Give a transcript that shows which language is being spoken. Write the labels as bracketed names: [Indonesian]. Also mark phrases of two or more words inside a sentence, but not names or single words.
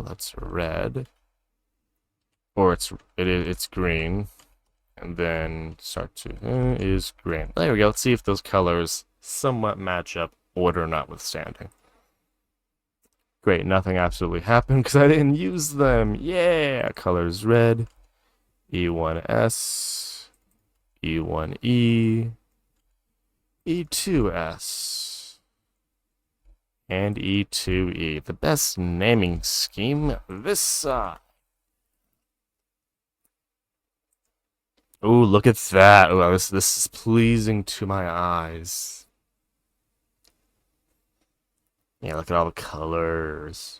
[English] That's red. Or it's green. And then start to is green. There we go. Let's see if those colors somewhat match up, order notwithstanding. Great, nothing absolutely happened because I didn't use them. Yeah, colors red. E1S, E1E, E2S, and E2E. The best naming scheme this side. Ooh, look at that. Ooh, this is pleasing to my eyes. Yeah, look at all the colors.